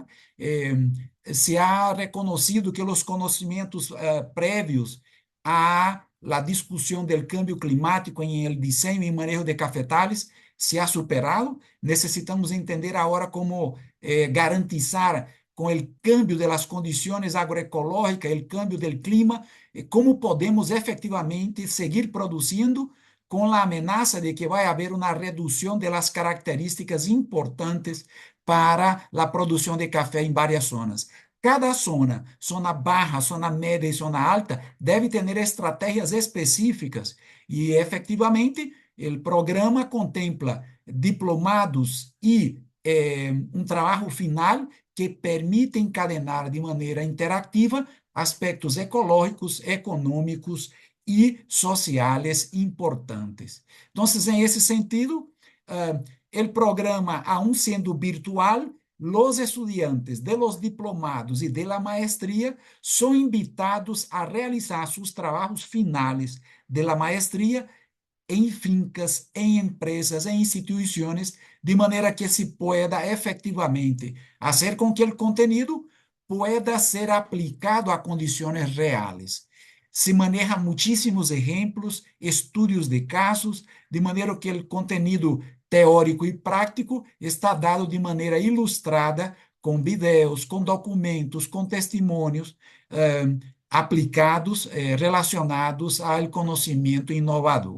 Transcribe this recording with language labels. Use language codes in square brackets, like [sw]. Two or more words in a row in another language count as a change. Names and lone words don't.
[es] Eh, Se ha reconocido que los conocimientos previos a la discusión del cambio climático en el diseño y manejo de cafetales se ha superado. Necesitamos entender ahora cómo garantizar con el cambio de las condiciones agroecológicas, el cambio del clima, como podemos efectivamente seguir produciendo [pt] com a ameaça de que vai haver uma redução das características importantes para a produção de café em várias zonas. Cada zona, zona baja, zona média e zona alta, deve ter estratégias específicas e, efetivamente, o programa contempla diplomados e um trabalho final que permite encadenar de maneira interativa aspectos ecológicos, econômicos e sociais importantes. Então, em esse sentido, o programa, [es] aún [pt] sendo virtual, [es] los estudiantes de los diplomados y de la maestría son invitados a realizar sus trabajos finales de la maestría [pt] em fincas, em empresas, em instituições, de maneira que [es] se pueda efectivamente [pt] fazer com que o conteúdo pueda ser aplicado a condições reais. [es] Se maneja [pt] muitíssimos exemplos, estudos de casos, de maneira que o conteúdo teórico e prático está dado de maneira ilustrada, com vídeos, com documentos, com testemunhos aplicados, relacionados ao conhecimento inovador.